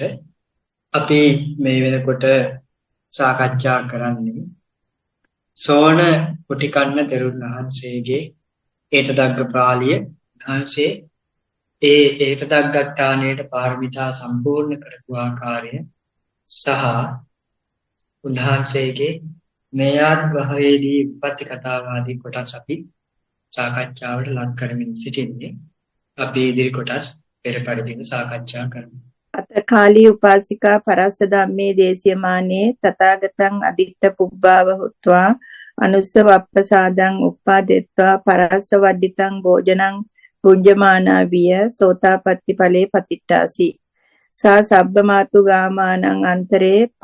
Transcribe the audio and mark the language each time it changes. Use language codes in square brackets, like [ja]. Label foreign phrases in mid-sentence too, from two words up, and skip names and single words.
[si] අපි මේ වෙනකොට සාකච්ඡා කරන්නේ සෝන කුටිකන්න තෙරුන් වහන්සේගේ ඒතදග්ගපාලිය වහන්සේ ඒතදග්ගට්ටානයට පාරමිතා සම්පූර්ණ කරපු ආකාරය සහ උන්වහන්සේගේ මේ ආත්මභාවයේදී විපත්ති කතාවාදී කොටස් අපි සාකච්ඡාවට ලක් කරමින් සිටින්නේ. අපි ඉදිරි කොටස් පෙර පරිදිම සාකච්ඡා කරමු. [pi] අතකාලී උපාසිකා පරස්ස ධම්මේ දේශයමානේ තථාගතං අදිට්ඨ පුබ්බාව හොත්වා අනුස්සව අප්පසාදං උප්පාදෙත්වා පරස්ස වඩ්ඩිතං භෝජනං පුඤ්ජමානා විය සෝතාපට්ටි ඵලේ පතිට්ඨාසි සා සබ්බමාතු ගාමානං අන්තරේ